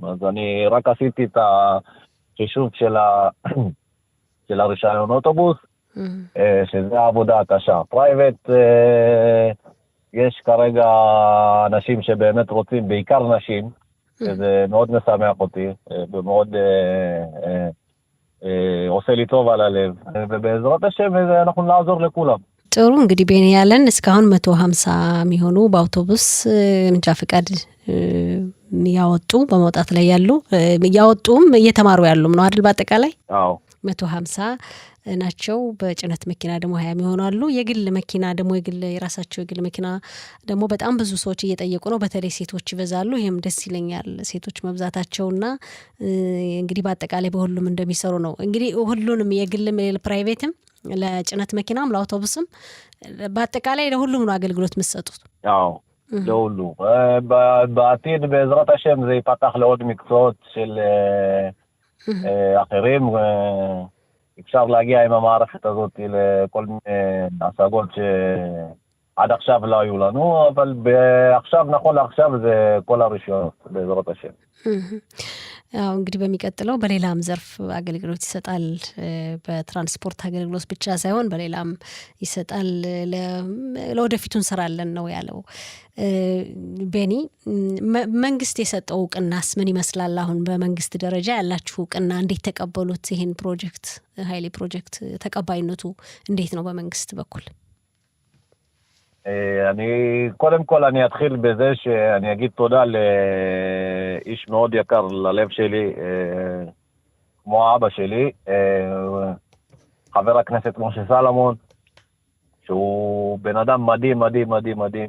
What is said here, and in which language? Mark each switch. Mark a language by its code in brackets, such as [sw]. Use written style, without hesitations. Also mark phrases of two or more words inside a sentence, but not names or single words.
[he] אז אני רק עשיתי את החישוב של הרישיון אוטובוס, שזה העבודה הקשה. פרייבט, יש כרגע אנשים שבאמת רוצים, בעיקר נשים, שזה מאוד משמח אותי, ומאוד עושה לי טוב על הלב, ובעזרת השם אנחנו נעזור לכולם. [am] ጥሩ እንግዲህ ቤኒ ያለን እስካሁን 150 የሚሆኑ በአውቶቡስ መንጃ ፈቃድ ያወጡ በመውጣት ላይ ያሉ ያወጡም እየተማሩ ያሉም ነው አይደል? በአጠቃላይ አዎ 150 ናቸው። በጭነት መኪና ደግሞ 20 ይሆናሉ። የግል መኪና ደግሞ የራሳቸው የግል መኪና ደግሞ በጣም ብዙ ሰዎች እየጠየቁ ነው። በተለይ ሴቶች ይበዛሉ። ይሄም ደስ ይለኛል ሴቶች መብዛታቸውና እንግዲህ በአጠቃላይ በሁሉም እንደሚሰሩ ነው። እንግዲህ ሁሉንም የግልም ፕራይቬትም ለጭነት መኪናም ለአውቶቡስም በአጠቃላይ ለሁሉም ነው አገልግሎት መስጠቱት። አዎ ለሁሉ [he] בעתיד בעזרת השם זה ייפתח לעוד מקצועות של אחרים. אפשר להגיע עם המערכת הזאת לכל מיני השגות שעד עכשיו לא היו לנו, אבל עכשיו, נכון לעכשיו, זה כל הרישיונות, בעזרת השם. [am] አዎ እንግዲህ በሚቀጥለው በሌላም ዘርፍ አገልግሎት ይሰጣል። በትራንስፖርት አገልግሎት ብቻ ሳይሆን በሌላም ይሰጣል። ለወደፊቱ እንሰራለን ነው ያለው ቤኒ። መንግስት የሰጠው እውቅናስ ምን ይመስላል? አሁን በመንግስት ደረጃ ያላችሁ እውቅና እንዴት ተቀበሉት? ይሄን ፕሮጀክት ኃይሌ ፕሮጀክት ተቀባይነቱ እንዴት ነው በመንግስት በኩል? [he] קודם כל אני אתחיל בזה שאני אגיד תודה לאיש מאוד יקר ללב שלי, כמו אבא שלי, חבר הכנסת משה סלומון, שהוא בן אדם מדהים, מדהים, מדהים, מדהים.